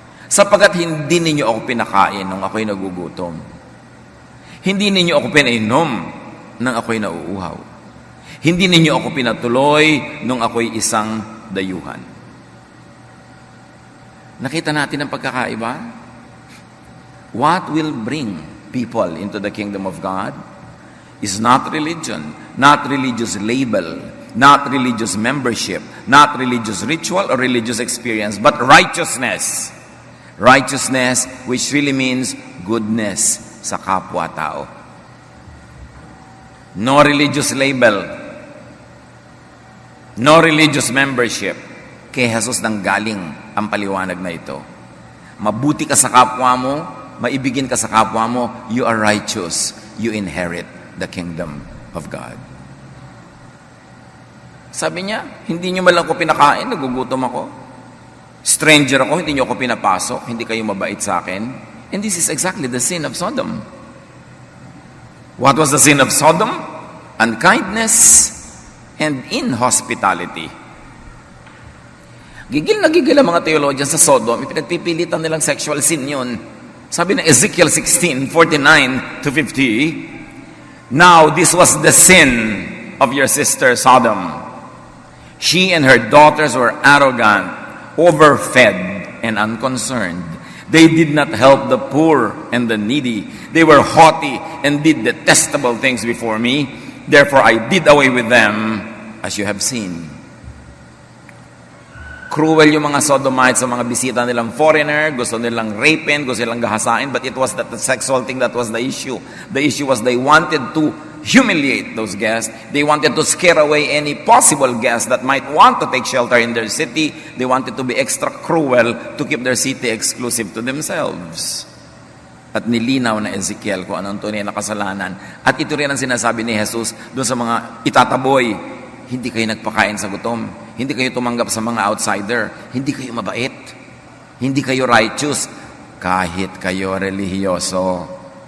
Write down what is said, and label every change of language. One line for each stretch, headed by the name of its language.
Filipino: Sapagat hindi ninyo ako pinakain nung ako'y nagugutom. Hindi ninyo ako pinainom nang ako'y nauuhaw. Hindi ninyo ako pinatuloy nung ako'y isang dayuhan. Nakita natin ang pagkakaiba?
English: What will bring people into the kingdom of God is not religion, not religious label, not religious membership, not religious ritual or religious experience, but righteousness. Righteousness, which really means goodness
Filipino: sa kapwa-tao.
English: No religious label, no religious membership.
Filipino: Kay Jesus nang galing ang paliwanag na ito. Mabuti ka sa kapwa mo, maibigin ka sa kapwa mo,
English: you are righteous. You inherit the kingdom of God.
Filipino: Sabi niya, hindi niyo man lang ko pinakain, nagugutom ako. Stranger ako, hindi niyo ako pinapasok, hindi kayo mabait sa akin.
English: And this is exactly the sin of Sodom. What was the sin of Sodom? Unkindness and inhospitality.
Filipino: Gigil na gigil ang mga theologians sa Sodom, ipinagpipilitan nilang sexual sin yun. Sabi ng
English: Ezekiel 16:49 to 50, now this was the sin of your sister Sodom. She and her daughters were arrogant, overfed, and unconcerned. They did not help the poor and the needy. They were haughty and did detestable things before me. Therefore I did away with them, as you have seen.
Filipino: Cruel yung mga Sodomites sa mga bisita nilang foreigner, gusto nilang rapin, gusto nilang gahasain,
English: but it was that the sexual thing that was the issue. The issue was they wanted to humiliate those guests. They wanted to scare away any possible guest that might want to take shelter in their city. They wanted to be extra cruel to keep their city exclusive to themselves.
Filipino: At nilinaw na Ezekiel kung anong tunay na kasalanan. At ito rin ang sinasabi ni Jesus doon sa mga itataboy. Hindi kayo nagpakain sa gutom. Hindi kayo tumanggap sa mga outsider. Hindi kayo mabait. Hindi kayo righteous. Kahit kayo relihiyoso.